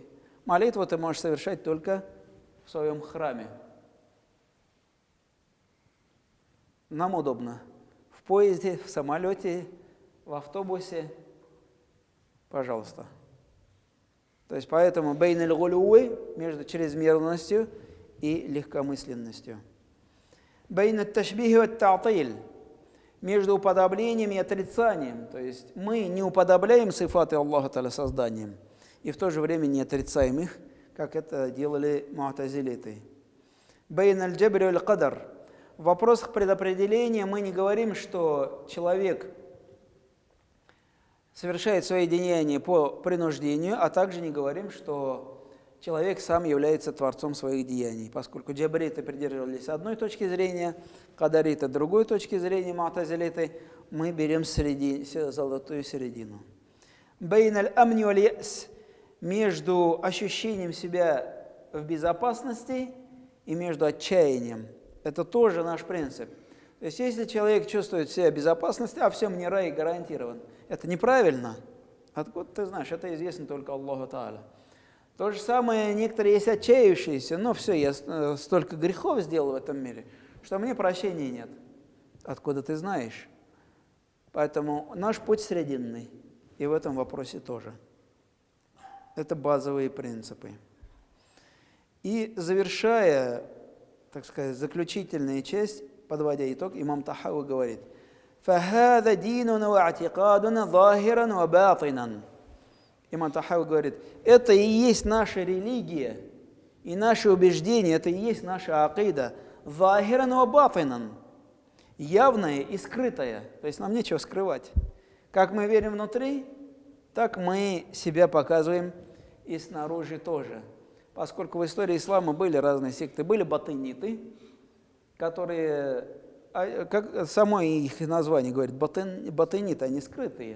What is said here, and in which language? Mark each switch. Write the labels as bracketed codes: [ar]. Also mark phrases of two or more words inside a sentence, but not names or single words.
[ru] Молитву ты можешь совершать только в своем храме. Нам удобно. В поезде, в самолете, в автобусе. Пожалуйста. То есть поэтому [ar] بين الغلو, [ru] между чрезмерностью и легкомысленностью. [ar] بين التشبيه والتعطيل, [ru] между уподоблением и отрицанием. То есть мы не уподобляем сифаты Аллаха Та'аля созданием, и в то же время не отрицаем их, как это делали му'тазилиты. [ar] بين الجبر والقدر, [ru] в вопросах предопределения мы не говорим, что человек совершает свои деяния по принуждению, а также не говорим, что человек сам является творцом своих деяний, поскольку джабриты придерживались одной точки зрения, кадариты другой точки зрения, му'тазилиты, мы берем золотую середину. [ar] بين الأمن واليأس, [ru] между ощущением себя в безопасности и между отчаянием. Это тоже наш принцип. То есть, если человек чувствует себя в безопасности, а все мне рай гарантирован, это неправильно. Откуда ты знаешь? Это известно только Аллаху Та'аля. То же самое, некоторые есть отчаявшиеся, но все, я столько грехов сделал в этом мире, что мне прощения нет. Откуда ты знаешь? Поэтому наш путь срединный, и в этом вопросе тоже. Это базовые принципы. И завершая, так сказать, заключительная часть, подводя итог, имам Тахауи говорит: [ar] «فهذا ديننا واعتقادنا ظاهرا وباطنا». [ru] Имам Тахауи говорит, это и есть наша религия, и наше убеждение, это и есть наша акида, [ar] ظاهرا وباطنا, [ru] явное и скрытое, то есть нам нечего скрывать. Как мы верим внутри, так мы себя показываем и снаружи тоже. Поскольку в истории ислама были разные секты, были батыниты, которые, как само их название говорит, батыниты, они скрытые.